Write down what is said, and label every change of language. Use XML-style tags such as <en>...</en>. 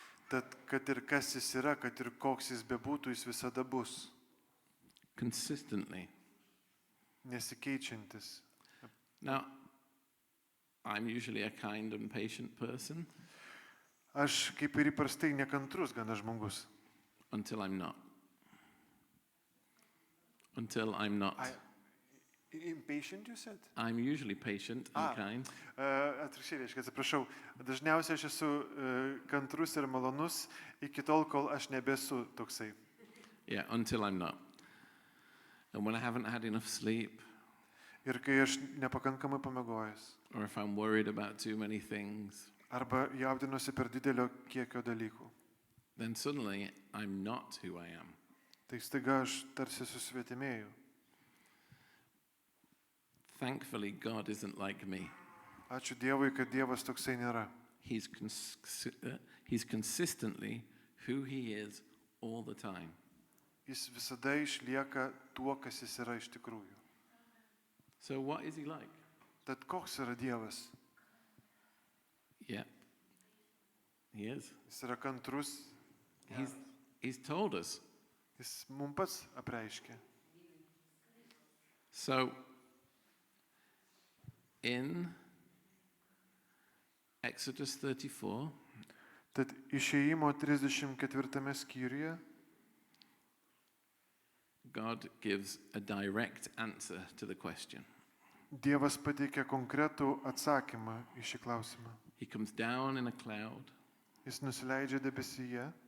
<lt>Tad kad ir kas jis yra, kad ir koks jis bebūtų, jis visada bus,</lt> <en>Consistently.</en> <lt>nesikeičiantis.</lt> <en>Now, I'm usually a kind and patient person</en> <lt>Aš kaip ir įprastai nekantrus gana žmogus.</lt> <en>until I'm not. Until I'm not. Impatient, you said? I'm usually patient and kind</en> <lt>Atvirkščiai reiškia, atsiprašau, dažniausiai aš esu kantrus ir malonus iki tol, kol aš nebesu toksai.</lt> <en>Yeah, until I'm not. And when I haven't had enough sleep,</en> <lt>Ir kai aš nepakankamai pamiegojęs,</lt> <en>or if I'm worried about too many things,</en> <lt>arba jaudinuosi per didelio kiekio dalykų,</lt> <en>then suddenly I'm not who I am.</en> <lt>tai staiga aš tarsi susvetimėjau.</lt> <en>Thankfully, God isn't like me.</en> <lt>Ačiū Dievui, kad Dievas toksai nėra.</lt> <en>He's consistently who he is all the time.</en> <lt>Jis visada išlieka tuo, kas jis yra iš tikrųjų.</lt> <en>So what is he like?</en> <lt>Tad koks yra Dievas?</lt> <en>Yeah, he is.</en> <lt>Jis yra kantrus,</lt> <en>He's told us.</en> <lt>jis mums pats apreiškia.</lt> <en>So in Exodus 34,</en> <lt>Tad Išėjimo 34 skyriuje</lt> <en>God gives a direct answer to the question.</en> <lt>Dievas pateikia konkretų atsakymą į šį klausimą.</lt> <en>He comes down in a cloud,</en> <lt>Jis nusileidžia debesyje,</lt>